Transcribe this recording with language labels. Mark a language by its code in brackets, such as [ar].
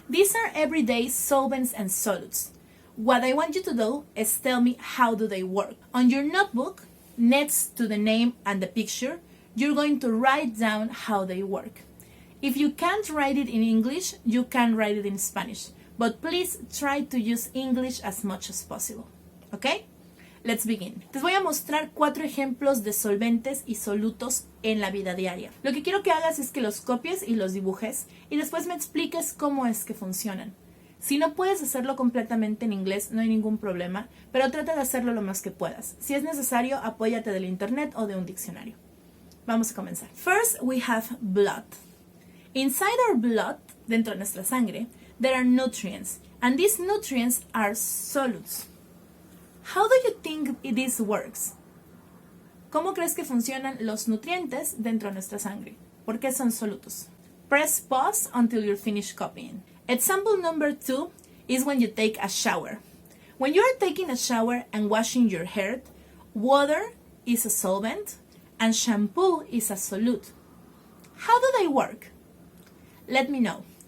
[en] These are everyday solvents and solutes. What I want you to do is tell me how do they work. On your notebook, next to the name and the picture, you're going to write down how they work. If you can't write it in English, you can write it in Spanish. But please try to use English as much as possible. ¿Ok? Let's begin. [es] Te voy a mostrar 4 ejemplos de solventes y solutos en la vida diaria. Lo que quiero que hagas es que los copies y los dibujes y después me expliques cómo es que funcionan. Si no puedes hacerlo completamente en inglés, no hay ningún problema, pero trata de hacerlo lo más que puedas. Si es necesario, apóyate del internet o de un diccionario. Vamos a comenzar. [en] First, we have blood. Inside our blood, [es] dentro de nuestra sangre, [en] there are nutrients, and these nutrients are solutes. How do you think this works? [es] ¿Cómo crees que funcionan los nutrientes dentro de nuestra sangre? ¿Por qué son solutos? [en] Press pause until you're finished copying. Example number 2 is when you take a shower. When you are taking a shower and washing your hair, water is a solvent and shampoo is a solute. How do they work? Let me know.